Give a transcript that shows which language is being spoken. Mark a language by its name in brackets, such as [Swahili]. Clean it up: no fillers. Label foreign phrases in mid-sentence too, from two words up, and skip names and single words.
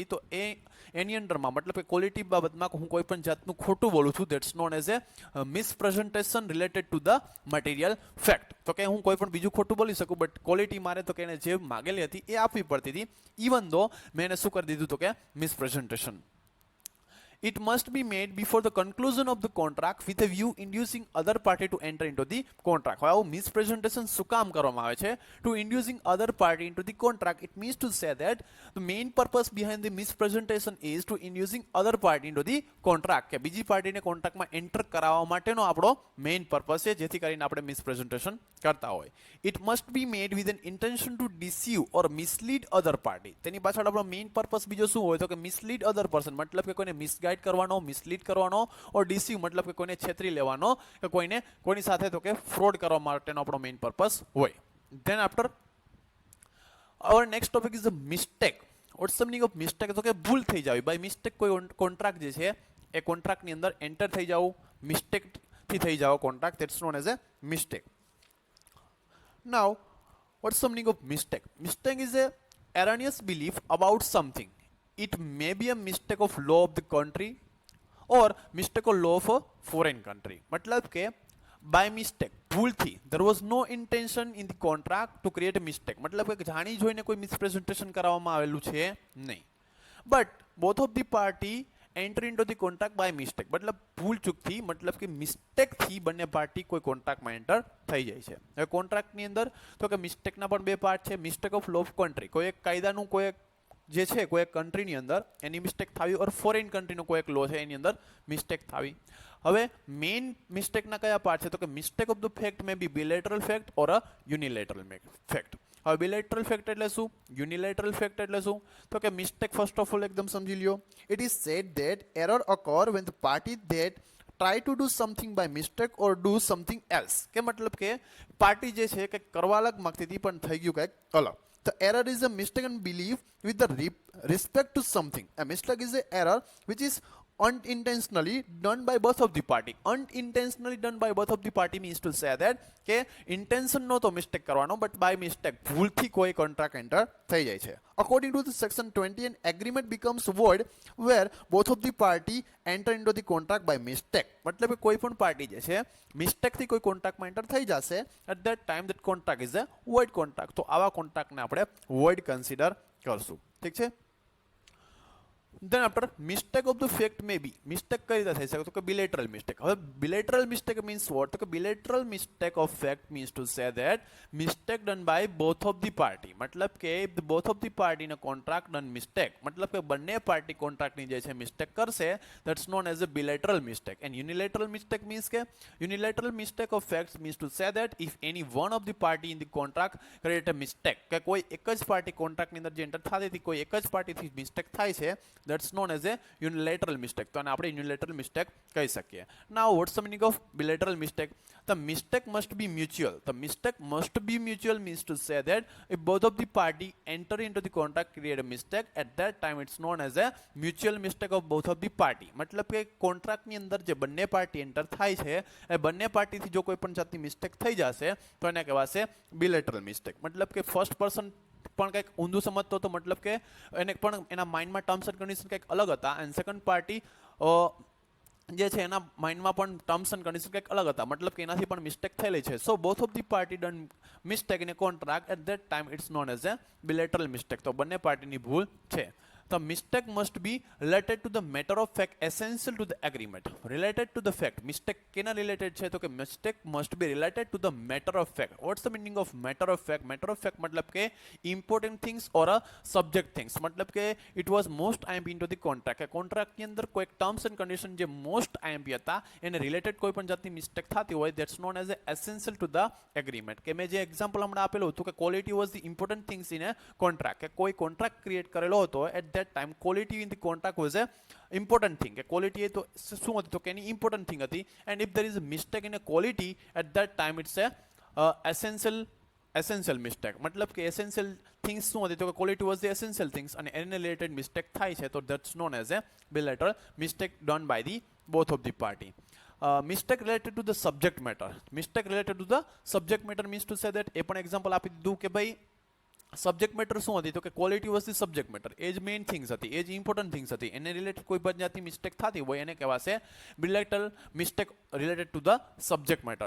[Gujarati] તો એની અંડરમાં મતલબ કે ક્વોલિટી બાબતમાં હું કોઈ પણ જાતનું ખોટું બોલું છું, [English] that's known as a misrepresentation related to the material fact. [Gujarati] તો કે હું કોઈ પણ બીજું ખોટું બોલી શકું, [English] but quality [Gujarati] મારે તો કે એને જે માગેલી હતી એ આપવી પડતી હતી, [English] even though [Gujarati] મેં એને શું કરી દીધું તો કે મિસપ્રેઝન્ટેશન. [English] It must be made before the conclusion of the contract with a view inducing other party to enter into the contract. [Gujarati] હવે આવું મિસપ્રેઝન્ટેશન શું કામ કરવામાં આવે છે? [English] To inducing other party into the contract, it means to say that the main purpose behind the misrepresentation is to inducing other party into the contract. [Gujarati] કે બીજી પાર્ટીને કોન્ટ્રાક્ટમાં એન્ટર કરાવવા માટેનો આપણો [English] main purpose [Gujarati] છે, જેથી કરીને આપણે મિસપ્રેઝન્ટેશન કરતા હોય. [English] It must be made with an intention to deceive or mislead other party. [Gujarati] તેની પાછળ આપણો [English] main purpose [Gujarati] બીજો શું હોય તો કે [English] mislead other person, [Gujarati] મતલબ કે કોઈને મિસગાઈડ કરવાનો, મિસલીડ કરવાનો, [English] or deceive [Gujarati] મતલબ કે કોઈને છેતરી લેવાનો કે કોઈની સાથે તો કે ફ્રોડ કરવા માટેનો આપણો [English] main purpose [Gujarati] હોય. [English] then after our next topic is the mistake. What's the meaning of mistake? [Gujarati] તો કે ભૂલ થઈ જાવી. [English] by mistake [Gujarati] કોઈ કોન્ટ્રાક્ટ જે છે એ કોન્ટ્રાક્ટની અંદર એન્ટર થઈ જાવું, મિસ્ટેકથી થઈ જાવ કોન્ટ્રાક્ટ, [English] that's known as a mistake. નાઉ what's the meaning of mistake? Mistake is a erroneous belief about something. It may be a mistake of law of the country or mistake of law of a foreign country. [Gujarati] મતલબ કે [English] by mistake, ભૂલથી, there was no intention in the contract to create a mistake. [Gujarati] मतलब કે જાણી જોઈને કોઈ મિસપ્રેઝન્ટેશન કરાવવામાં આવેલું છે નહીં. [English] But both of the party enter into the contract by mistake. [Gujarati] मतलब ભૂલ ચૂકથી, मतलब કે મિસ્ટેકથી બંને પાર્ટી કોઈ કોન્ટ્રાક્ટમાં એન્ટર થઈ જાય છે. હવે કોન્ટ્રાક્ટની અંદર તો કે મિસ્ટેકના પણ બે પાર્ટ છે. [English] mistake of law of country, [Gujarati] કોઈ એક કાયદાનું કોઈ જે છે કોઈ એક કન્ટ્રીની અંદર એની મિસ્ટેક થાવી, [English] or foreign [Gujarati] કન્ટ્રીનો કોઈ એક લો છે એની અંદર મિસ્ટેક થાવી. હવે મેઇન મિસ્ટેકના કયા પાર્ટ છે તો કે [English] mistake of the fact may be bilateral fact or a unilateral fact. [Gujarati] હવે [English] bilateral fact [Gujarati] એટલે શું, [English] unilateral fact [Gujarati] એટલે શું તો કે [English] mistake first of all [Gujarati] એકદમ સમજી લ્યો. [English] it is said that error occur when the party that try to do something by mistake or do something else. [Gujarati] કે મતલબ કે પાર્ટી જે છે કંઈક કરવા અલગ માંગતી હતી પણ થઈ ગયું કંઈક અલગ. [English] The error is a mistaken belief with the respect to something. A mistake is an error which is unintentionally done by both of the party. Unintentionally done by both of the party means to say that [Gujarati] કે intention નો તો મિસ્ટેક કરવાનો [English] but by mistake [Gujarati] ભૂલથી કોઈ કોન્ટ્રાક્ટ એન્ટર થઈ જાય છે. [English] According to the section 20, an agreement becomes void where both of the party enter into the contract by mistake. [Gujarati] मतलब કે કોઈ પણ પાર્ટી જે છે મિસ્ટેકથી કોઈ કોન્ટ્રાક્ટમાં એન્ટર થઈ જશે [English] at that time that contract is a void contract. [Gujarati] તો આવા કોન્ટ્રાક્ટને આપણે void કન્સિડર કરશું. ઠીક છે. [English] Then after mistake of the fact may be mistake [Gujarati] કઈ રીતે થઈ શકે તો કે [English] bilateral mistake. હવે bilateral mistake means what? [Gujarati] તો કે [English] bilateral mistake of fact means to say that mistake done by both of the party. [Gujarati] મતલબ કે [English] if the both of the party in a contract done mistake, [Gujarati] मतलब કે બંને પાર્ટી કોન્ટ્રાક્ટની જે છે મિસ્ટેક કરશે, [English] that's known as a bilateral mistake. And unilateral mistake means કે unilateral mistake of facts means to say that if any one of the party in the contract create a mistake, [Gujarati] કે કોઈ એક જ પાર્ટી કોન્ટ્રાક્ટની અંદર જે એન્ટર થતી હતી કોઈ એક જ પાર્ટીથી મિસ્ટેક થાય છે, [English] that's known as a unilateral mistake. [Gujarati] તો આને આપણે [English] unilateral mistake [Gujarati] કહી શકીએ. [English] Now what's the meaning of bilateral mistake? The mistake must be mutual. The mistake must be mutual means to say that if both of the party enter into the contract create a mistake, at that time it's known as a mutual mistake of both of the party. [Gujarati] मतलब કે કોન્ટ્રાક્ટની અંદર જે બંને પાર્ટી એન્ટર થાય છે એ બંને પાર્ટીથી જો કોઈ પણ જાતની મિસ્ટેક થઈ જશે તો એને કહેવાશે [English] bilateral mistake. [Gujarati] मतलब કે ફર્સ્ટ પર્સન પણ કંઈક ઊંધું સમજતો હતો, મતલબ કે એને પણ એના માઇન્ડમાં [English] terms and condition [Gujarati] કંઈક અલગ હતા [English] and second party [Gujarati] જે છે એના માઇન્ડમાં પણ [English] terms and condition [Gujarati] કંઈક અલગ હતા, મતલબ કે એનાથી પણ મિસ્ટેક થયેલી છે. [English] so both of the party done mistake in a contract at that time it's known as a bilateral mistake. [Gujarati] તો બંને પાર્ટીની ભૂલ છે. [English] The mistake must be related to the matter of fact essential to the agreement. Related to the fact. Mistake કેના related [Gujarati] છે તો કે [English] mistake must be related to the matter of fact. What's the meaning of matter of fact? Matter of fact [Gujarati] મતલબ કે [English] important things or a subject things. [Gujarati] મતલબ કે [English] it was most IMP into the contract. [Gujarati] કે કોન્ટ્રાક્ટની અંદર કોઈ [English] terms and condition [Gujarati] જે [English] most IMP [Gujarati] હતા એને related કોઈ પણ જાતની મિસ્ટેક થતી હોય [English] that's known as a essential to the agreement. [Gujarati] કે મેં જે એક્ઝામ્પલ હમણાં આપેલું હતું કે [English] quality was the important things in a contract. [Gujarati] કે કોઈ કોન્ટ્રાક્ટ ક્રિએટ કરેલો હતો [English] at that time quality in the contract was a important thing. [Gujarati] કે quality એ તો શું હતી તો કે એની important thing હતી [English] and if there is a mistake in a quality at that time it's a essential mistake. [Gujarati] મતલબ કે [English] essential things [Gujarati] શું હતી તો કે [English] quality was the essential things [Gujarati] અને એને related mistake થાય છે તો [English] that's known as a bilateral mistake done by the both of the party. Mistake related to the subject matter. Mistake related to the subject matter means to say that [Gujarati] એ પણ એક્ઝામ્પલ આપી દીધું કે ભાઈ સબ્જેક્ટ મેટર શું હતી તો કે [English] quality was the subject matter. [Gujarati] એ જ [English] main things [Gujarati] હતી, એ જ [English] important things [Gujarati] હતી. એને રિલેટેડ કોઈ પણ જાતની મિસ્ટેક થતી હોય એને કહેવાશે [English] bilateral mistake related to the subject matter.